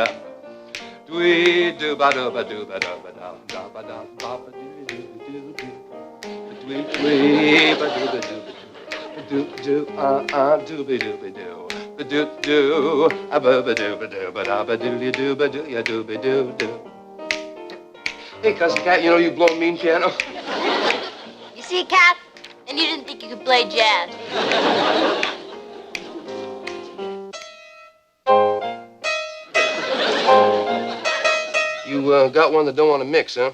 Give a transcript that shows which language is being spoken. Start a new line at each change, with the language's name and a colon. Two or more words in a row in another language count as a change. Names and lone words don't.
English: Dwee do ba do ba do ba do ba da ba da ba ba do do do do. Dwee dwee ba do ba do ba do do do be do be do. Ba do do ba ba do ba do ba da ba do ba do ya do be do do. Hey, Cousin Cat, you know you blow a mean piano. You see, Cat? And you didn't think you could play jazz. You got one that don't want to mix, huh?